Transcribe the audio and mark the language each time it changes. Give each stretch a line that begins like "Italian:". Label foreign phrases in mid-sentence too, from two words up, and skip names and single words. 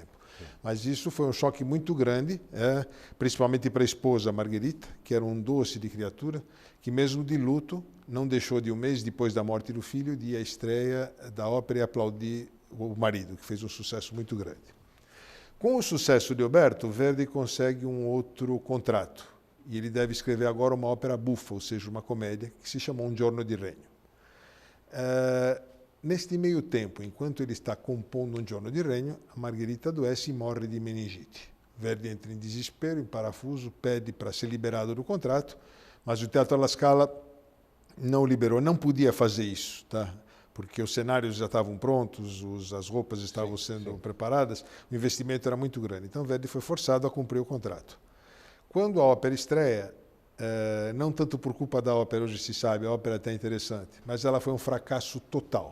Portuguese: Mas isso foi um choque muito grande, principalmente para a esposa Margherita, que era um doce de criatura, que mesmo de luto, não deixou de 1 mês depois da morte do filho de ir à estreia da ópera e aplaudir o marido, que fez um sucesso muito grande. Com o sucesso de Oberto, Verdi consegue um outro contrato. E ele deve escrever agora uma ópera buffa, ou seja, uma comédia, que se chama Un giorno di regno. Neste meio tempo, enquanto ele está compondo Un giorno di regno, a Margherita adoece e morre di meningite. Verdi entra em desespero, em parafuso, pede para ser liberado do contrato, mas o Teatro alla Scala não o liberou, não podia fazer isso, tá? Porque os cenários já estavam prontos, as roupas estavam sendo preparadas, o investimento era muito grande. Então Verdi foi forçado a cumprir o contrato. Quando a ópera estreia, não tanto por culpa da ópera, hoje se sabe, a ópera é até interessante, mas ela foi um fracasso total.